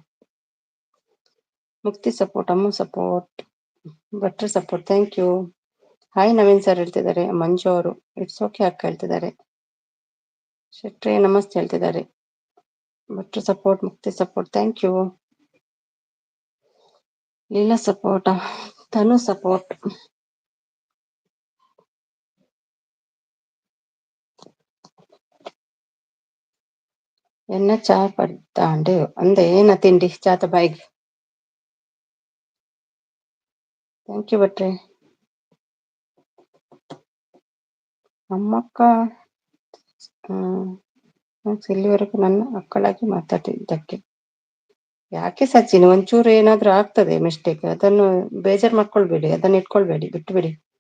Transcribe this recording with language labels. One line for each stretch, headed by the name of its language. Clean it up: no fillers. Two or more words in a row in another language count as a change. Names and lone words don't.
Kannada: ಮುಕ್ತಿ ಸಪೋರ್ಟ್, ಅಮ್ಮು ಸಪೋರ್ಟ್, ಭಟ್ರು ಸಪೋರ್ಟ್,
English: thank you.
Kannada: ಹಾಯ್ ನವೀನ್ ಸರ್ ಹೇಳ್ತಿದ್ದಾರೆ ಮಂಜು ಅವರು.
English: it's ok
Kannada: ಅಕ್ಕ ಹೇಳ್ತಿದ್ದಾರೆ. ಶೆಟ್ರೆ ನಮಸ್ತೆ ಹೇಳ್ತಿದ್ದಾರೆ. ಭಟ್ರು ಸಪೋರ್ಟ್, ಮುಕ್ತಿ ಸಪೋರ್ಟ್,
English: thank you.
Kannada: ಲೀಲಾ ಸಪೋರ್ಟ್, ತನು ಸಪೋರ್ಟ್.
Tulu: ಎನ್ನ ಚಾ ಪಡ್ತಾಂಡು ಅಂದೆ ಏನ ತಿಂಡಿ ಚಾತ ಬಾಯಿಗೆ.
English: thank you ಭಟ್ರೆ.
Kannada: ಅಮ್ಮಕ್ಕ ಇಲ್ಲಿವರೆಗೂ ನನ್ನ ಮಕ್ಕಳಾಗಿ ಮಾತಾಡಿದ್ದಕ್ಕೆ. ಯಾಕೆ ಸಚಿನ್, ಒಂಚೂರು ಏನಾದ್ರೂ ಆಗ್ತದೆ ಮಿಸ್ಟೇಕ್, ಅದನ್ನು ಬೇಜಾರು ಮಾಡ್ಕೊಳ್ಬೇಡಿ, ಅದನ್ನ ಇಟ್ಕೊಳ್ಬೇಡಿ, ಬಿಟ್ಟು ಬಿಡಿ.